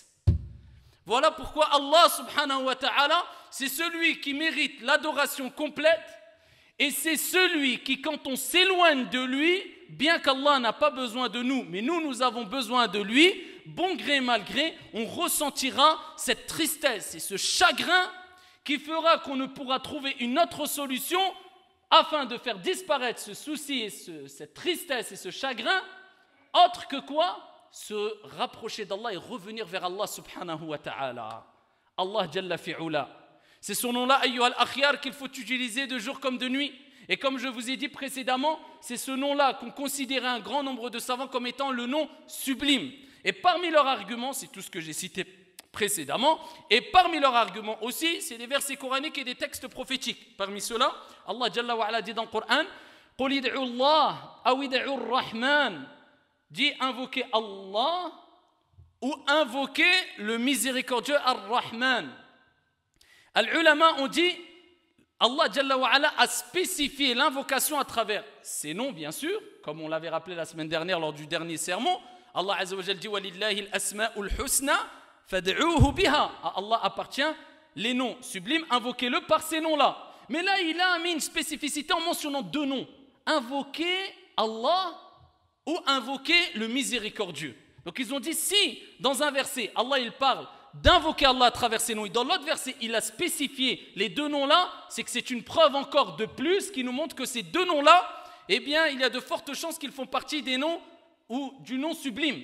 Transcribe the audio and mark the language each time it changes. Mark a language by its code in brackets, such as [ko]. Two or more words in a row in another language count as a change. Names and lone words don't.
[fr] Voilà pourquoi Allah [ar] سبحانه وتعالى, [fr] c'est celui qui mérite l'adoration complète et c'est celui qui, quand on s'éloigne de lui, bien qu'Allah n'a pas besoin de nous, mais nous avons besoin de lui, bon gré mal gré, on ressentira cette tristesse et ce chagrin qui fera qu'on ne pourra trouver une autre solution afin de faire disparaître ce souci et cette tristesse et ce chagrin, autre que quoi? Se rapprocher d'Allah et revenir vers Allah [ar] سبحانه وتعالى. الله جل في علاه. [fr] C'est ce nom-là, [ar] أيها الأخيار, [fr] qu'il faut utiliser de jour comme de nuit. Et comme je vous ai dit précédemment, c'est ce nom-là qu'on considérait un grand nombre de savants comme étant le nom sublime. Et parmi leurs arguments, c'est tout ce que j'ai cité précédemment, et parmi leurs arguments aussi, c'est des versets coraniques et des textes prophétiques. Parmi ceux-là, Allah [ar] جل وعلا [fr] dit dans le Coran, [ar] قل ادعوا الله أو ادعوا الرحمن. [fr] Dit invoquer Allah ou invoquer le miséricordieux Ar-Rahman. Al-Ulama ont dit Allah [ar] جل وعلا [fr] a spécifié l'invocation à travers ses noms, bien sûr, comme on l'avait rappelé la semaine dernière lors du dernier sermon. Allah [ar] عز وجل [fr] dit [ar] ولله الأسماء الحسنى فادعوه بها. [fr] À Allah appartient les noms sublimes, invoquez-le par ces noms-là. Mais là, il a mis une spécificité en mentionnant deux noms. Invoquer Allah ou invoquer le miséricordieux. Donc ils ont dit, si dans un verset, Allah il parle d'invoquer Allah à travers ses noms, et dans l'autre verset, il a spécifié les deux noms-là, c'est que c'est une preuve encore de plus qui nous montre que ces deux noms-là, eh bien, il y a de fortes chances qu'ils font partie des noms ou du nom sublime.